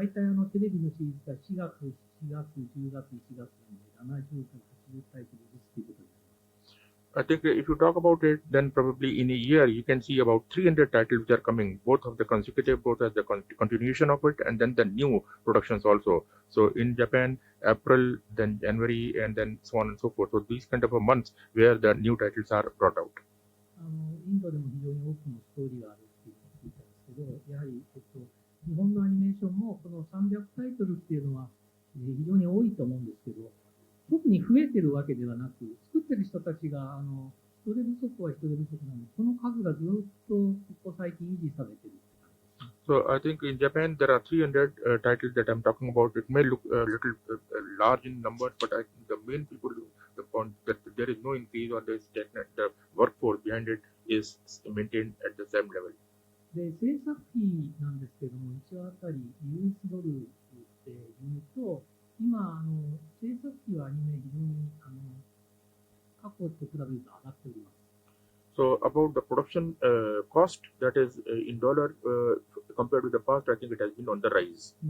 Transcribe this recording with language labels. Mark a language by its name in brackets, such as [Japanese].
[Japanese] 大体テレビのシリーズが4月、4月、10月、1月なんで、70から80タイトルずつということになります。 [English] I think if you talk about it, then probably in a year you can see about 300 titles which are coming, both of the consecutive, both as the continuation of it, and then the new productions also. So in Japan, April, then January, and then so on and so forth. So these kind of a months where the new titles are brought out. [Japanese] インドでも非常に多くのストーリーがあるって聞いたんですけど、やはり、日本のアニメーションもこの300タイトルっていうのは非常に多いと思うんですけど、特に増えてるわけではなく、作ってる人たちが人手不足は人手不足なので、その数がずっとここ最近維持されてる。 [English] So I think in Japan there are 300 titles that I'm talking about. It may look a little large in numbers, but I think the main people, the point that there is no increase or there is stagnant, the workforce behind it is maintained at the same level. [Japanese] で、制作費なんですけども、1話あたり US ドルって言うと、今、制作費はアニメ非常に過去と比べると上がっております。 [English] So about the production cost, that is in dollar compared with the past, I think it has been on the rise.